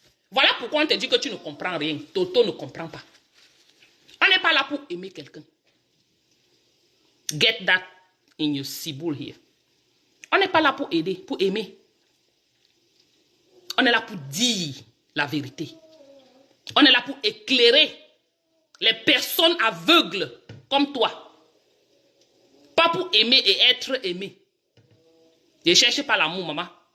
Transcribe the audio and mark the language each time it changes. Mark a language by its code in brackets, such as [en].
[fr] Voilà pourquoi on te dit que tu ne comprends rien. Toto ne comprend pas. On n'est pas là pour aimer quelqu'un. [en] Get that in your ciboule here. [fr] On n'est pas là pour aider, pour aimer. On est là pour dire la vérité. On est là pour éclairer les personnes aveugles comme toi. Pas pour aimer et être aimé. Je ne cherche pas l'amour, maman.